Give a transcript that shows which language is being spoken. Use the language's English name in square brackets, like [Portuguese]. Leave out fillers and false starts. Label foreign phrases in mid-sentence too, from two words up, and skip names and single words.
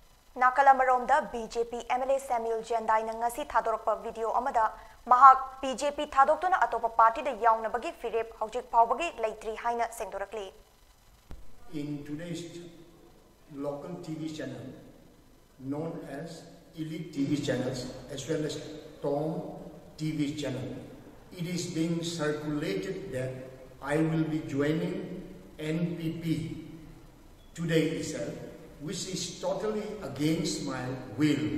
[Manipuri] Nakalamaromda BJP MLA Samuel Jendai ngasi thadorakpa video amada mahak BJP thadoktuna atoppa party da yaunabagi firep hojik phawbagi leitri haina sengdorakli. [English] In today's local TV channel known as Elite TV channels as well as Tom TV channel, it is being circulated that I will be joining NPP today itself, which is totally against my will.